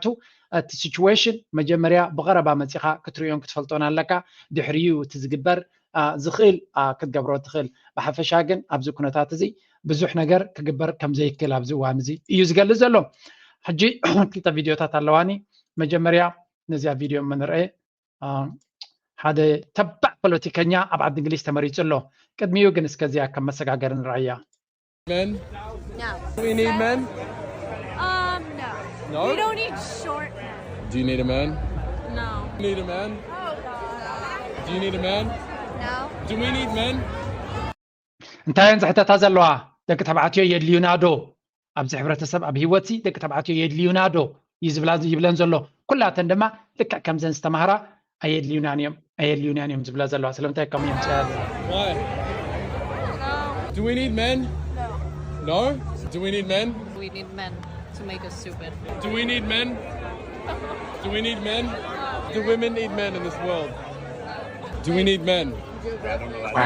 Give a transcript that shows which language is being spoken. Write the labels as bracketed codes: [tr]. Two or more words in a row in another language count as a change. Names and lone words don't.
[ti] እቲ ሲቹዌሽን መጀመርያ ብቐረባ መፂኻ ክትሪዮን ክትፈልጦን ኣለካ ድሕሪኡ እቲ ዝግበር ዝኽእል ክትገብሮ ትኽእል ብሓፈሻ ግን ኣብዚ ኩነታት እዚ ብዙሕ ነገር ክግበር ከምዘይክእል ኣብዚ እዋን እዚ እዩ ዝገልጽ ዘሎ ሕጂ ክልተ ቪድዮታት ኣለዋኒ መጀመርያ ነዚያ ቪድዮ መንርአ ሓደ ተባዕ ፖለቲከኛ ኣብ ዓዲ እንግሊዝ ተመሪጹ ኣሎ ቅድሚኡ ግን እስከዚያ ከም መሰጋገር ንርአያ [en] Men? No. Do we need men? No. No? We don't need short men. Do you need a man? No. Do you need a man? Oh, God. Do you need a man? No. Do we need men? [ti] እንታይ እንዝሕተታ ዘለዋ ደቂ ተባዕትዮ የድልዩና ዶ ኣብዚ ሕብረተሰብ ኣብ ሂወትሲ ደቂ ተባዕትዮ የድልዩና ዶ ይብለን ዘሎ ኩላተን ድማ ልክዕ ከምዘን ዝተማሃራ ኣየድልዩናን እዮም ዝብላ ዘለዋ ስለምንታይ ከምኡ እዮም ፅያ [en] Why? Do we need men? No. No? Do we need men? We need men to make us stupid. Do we need men? Do we need men? Do women need men in this world? Do we need men? Wow.